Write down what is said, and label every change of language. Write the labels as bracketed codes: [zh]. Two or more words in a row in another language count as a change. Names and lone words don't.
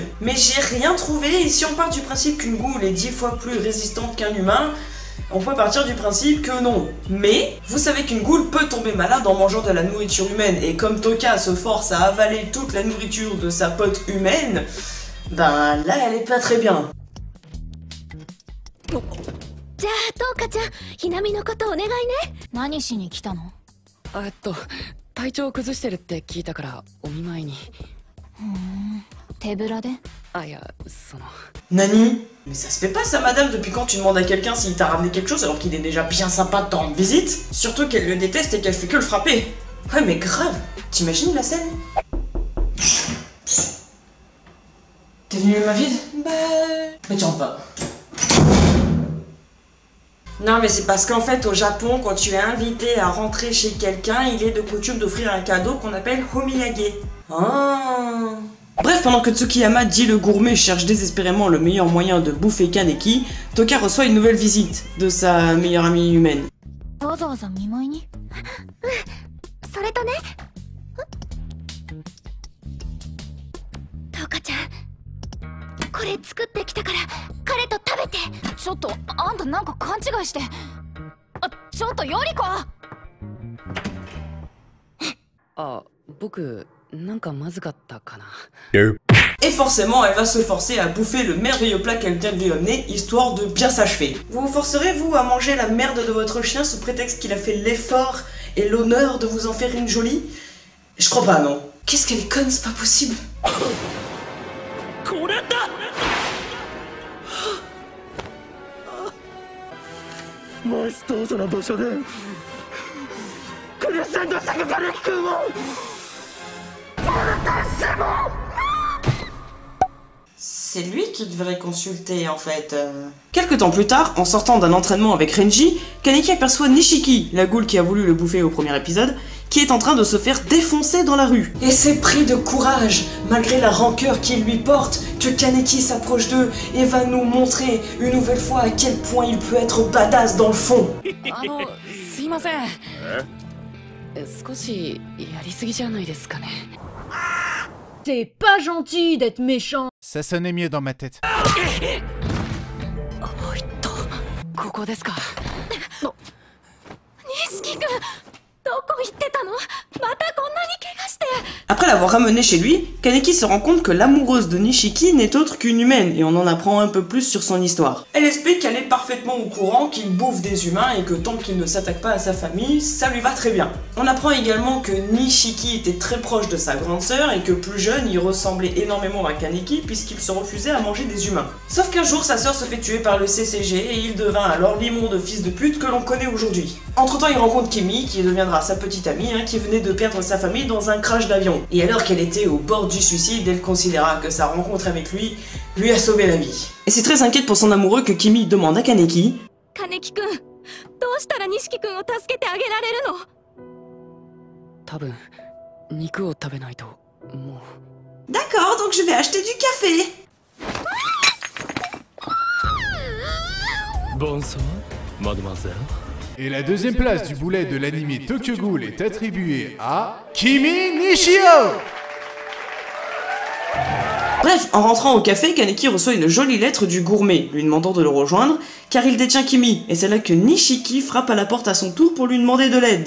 [fr] Mais j'ai rien trouvé et si on part du principe qu'une ghoul est 10 fois plus résistante qu'un humain, on peut partir du principe que non. Mais, vous savez qu'une ghoul peut tomber malade en mangeant de la nourriture humaine, et comme Toka se force à avaler toute la nourriture de sa pote humaine, ben là elle est pas très bien. [ja] じゃあ、トウカちゃん、ひなみのことお願いね。何しに来たの？体調崩してるって聞いたからお見舞いに。手ぶらで？いや、その。 [fr] Nani? Mais ça se fait pas ça madame, depuis quand tu demandes à quelqu'un s'il t'a ramené quelque chose alors qu'il est déjà bien sympa de te rendre visite? Surtout qu'elle le déteste et qu'elle fait que le frapper. Ouais mais grave, t'imagines la scène? T'es venu ma vide? Bah... Mais tu rentres pas. Non mais c'est parce qu'en fait au Japon, quand tu es invité à rentrer chez quelqu'un, il est de coutume d'offrir un cadeau qu'on appelle homiyage. Ah. Bref, pendant que Tsukiyama, dit le gourmet, cherche désespérément le meilleur moyen de bouffer Kaneki, Toka reçoit une nouvelle visite de sa meilleure amie humaine. [ja] わざわざ見舞いに？それとね。トウカちゃん、これ作ってきたから彼と食べて。ちょっとあんたなんか勘違いして。ちょっとヨリコ。僕なんかまずかったかな。 [fr] Et forcément, elle va se forcer à bouffer le merveilleux plat qu'elle vient de lui amener, histoire de bien s'achever. Vous vous forcerez, vous, à manger la merde de votre chien sous prétexte qu'il a fait l'effort et l'honneur de vous en faire une jolie? Je crois pas, non. Qu'est-ce qu'elle est conne, c'est pas possible. [ja] これだ。マストーズの場所でクリスチャンとしたカネキ君を [fr] C'est lui qui devrait consulter en fait. Quelque temps plus tard, en sortant d'un entraînement avec Renji, Kaneki aperçoit Nishiki, la ghoul qui a voulu le bouffer au premier épisode, qui est en train de se faire défoncer dans la rue. Et c'est pris de courage, malgré la rancœur qu'il lui porte, que Kaneki s'approche d'eux et va nous montrer une nouvelle fois à quel point il peut être badass dans le fond. [ja] すいません。少しやりすぎじゃないですかね。 [fr] C'est pas gentil d'être méchant. Ça sonnait mieux dans ma tête. [ja] ここですか。錦君、どこ行ってたの？またこんなに怪我して。 [fr] Après l'avoir ramené chez lui, Kaneki se rend compte que l'amoureuse de Nishiki n'est autre qu'une humaine et on en apprend un peu plus sur son histoire. Elle explique qu'elle est parfaitement au courant qu'il bouffe des humains et que tant qu'il ne s'attaque pas à sa famille, ça lui va très bien. On apprend également que Nishiki était très proche de sa grande sœur et que plus jeune, il ressemblait énormément à Kaneki puisqu'il se refusait à manger des humains. Sauf qu'un jour, sa sœur se fait tuer par le CCG et il devint alors l'immonde fils de pute que l'on connaît aujourd'hui. Entre temps, il rencontre Kimi qui deviendra sa petite amie qui venait de perdre sa famille dans un crash d'avion. Et alors qu'elle était au bord du suicide, elle considéra que sa rencontre avec lui a sauvé la vie. Et c'est très inquiète pour son amoureux que Kimi demande à Kaneki: [ja] 金木くん、どどうしたら錦君を助けてあげられるの？多分肉を食べないともう。 [fr] D'accord, donc je vais acheter du café. Bonsoir, mademoiselle. Et la deuxième place du boulet de l'anime Tokyo Ghoul est attribuée à Kimi Nishio. Bref, en rentrant au café, Kaneki reçoit une jolie lettre du gourmet, lui demandant de le rejoindre, car il détient Kimi, et c'est là que Nishiki frappe à la porte à son tour pour lui demander de l'aide.